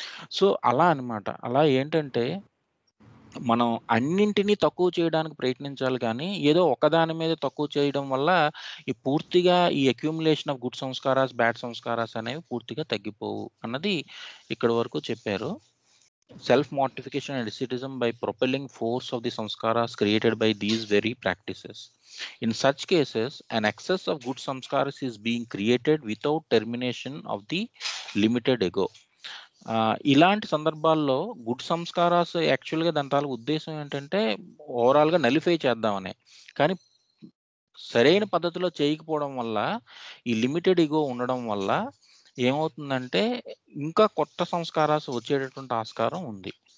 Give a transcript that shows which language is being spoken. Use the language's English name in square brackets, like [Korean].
[Telugu] So, అలా అన్నమాట. అలా ఏంటంటే మనం అన్నింటిని తక్కువ చేయడానికి ప్రయత్నించాలి కానీ, ఏదో ఒకదాని మీద తక్కువ చేయడం వల్ల పూర్తిగా ఈ accumulation of good sanskaras, bad sanskaras అనేవి పూర్తిగా తగ్గిపోవు అన్నది ఇక్కడి వరకు చెప్పారు. [English] Self mortification and asceticism by propelling force of the samskaras created by these very practices. In such cases, an excess of good samskaras is being created without termination of the limited ego. [Telugu] ఇలాంటి సందర్భాల్లో good sanskaras యాక్చువల్‌గా దాని తాలూకు ఉద్దేశ్యం ఏంటంటే ఓవరాల్‌గా nullify చేద్దామనే. కానీ సరైన పద్ధతిలో చేయకపోవడం వల్ల, ఈ లిమిటెడ్ ఇగో ఉండడం వల్ల ఏమవుతుందంటే ఇంకా కొత్త సంస్కారాలు వచ్చేటటువంటి ఆస్కారం ఉంది.